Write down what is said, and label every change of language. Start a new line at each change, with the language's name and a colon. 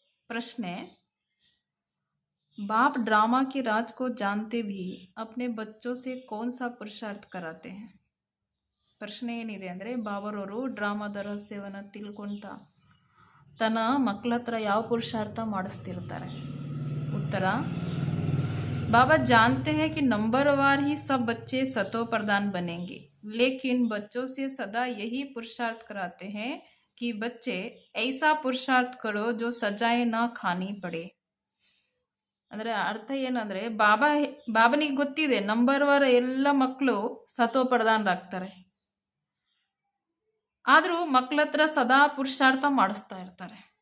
Hindi: प्रश्न: बाप ड्रामा की राज को जानते भी अपने बच्चों से कौन सा पुरुषार्थ कराते हैं?
Kannada: ಪ್ರಶ್ನೆ ಏನಿದೆ ಅಂದರೆ, ಬಾಬರವರು ಡ್ರಾಮಾದ ರಹಸ್ಯವನ್ನು ತಿಳ್ಕೊಳ್ತಾ ತನ್ನ ಮಕ್ಕಳ ಹತ್ರ ಯಾವ ಪುರುಷಾರ್ಥ ಮಾಡಿಸ್ತಿರ್ತಾರೆ?
Hindi: ಉತ್ತರ: बाबा जानते हैं कि नंबरवार ही सब बच्चे सतो प्रधान बनेंगे, लेकिन बच्चों से सदा यही पुरुषार्थ कराते हैं कि बच्चे ऐसा पुरुषार्थ करो जो सजाए ना खानी पड़े.
Kannada: ಅಂದರೆ ಅರ್ಥ ಏನಂದರೆ, ಬಾಬನಿಗೆ ಗೊತ್ತಿದೆ ನಂಬರ್ವಾರ ಎಲ್ಲ ಮಕ್ಕಳು ಸತೋ ಪ್ರಧಾನರಾಗ್ತಾರೆ, ಆದರೂ ಮಕ್ಕಳ ಹತ್ರ ಸದಾ ಪುರುಷಾರ್ಥ ಮಾಡಿಸ್ತಾ ಇರ್ತಾರೆ.